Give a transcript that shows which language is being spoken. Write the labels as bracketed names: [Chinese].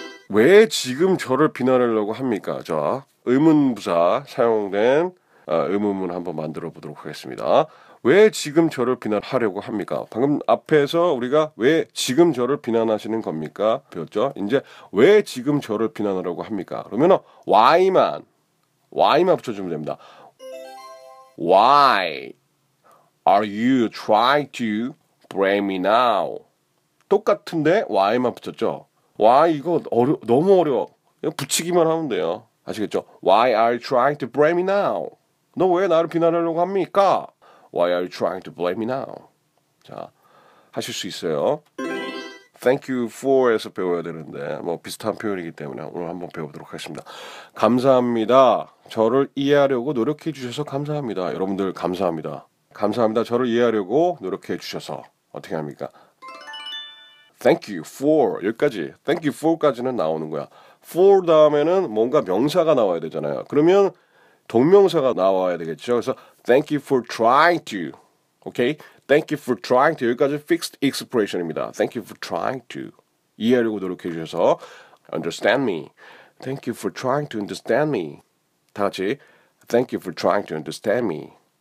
[Korean] 왜 지금 저를 비난하려고 합니까? 자, 의문부사 사용된 의문문 한번 만들어 보도록 하겠습니다. 왜 지금 저를 비난하려고 합니까? 방금 앞에서 우리가 왜 지금 저를 비난하시는 겁니까? 배웠죠? 이제 왜 지금 저를 비난하려고 합니까? 그러면 why만, why만 붙여주면 됩니다. [English] Why are you trying to blame me now? [Korean] 똑같은데 why만 붙였죠? Why 이거 너무 어려워. 붙이기만 하면 돼요. 아시겠죠? [English] Why are you trying to blame me now? [Korean] 너 왜 나를 비난하려고 합니까? [English] Why are you trying to blame me now? [Korean] 자, 하실 수 있어요. [English] Thank you for [Korean] 에서 배워야 되는데 뭐 비슷한 표현이기 때문에 오늘 한번 배워보도록 하겠습니다. 감사합니다. 저를 이해하려고 노력해 주셔서 감사합니다. 여러분들 감사합니다. 감사합니다. 저를 이해하려고 노력해 주셔서. 어떻게 합니까? [English] Thank you for. [Korean] 여기까지. [English] Thank you for [Korean] 까지는 나오는 거야. For 다음에는 뭔가 명사가 나와야 되잖아요. 그러면 동명사가 나와야 되겠죠. 그래서 [English] Thank you for trying to. Okay? Thank you for trying to. [Korean] 여기까지 [English] fixed expression입니다. Thank you for trying to. [Korean] 이해하려고 노력해 주셔서. [English] Understand me. Thank you for trying to understand me. [Korean] 다 같이 [English] Thank you for trying to understand me.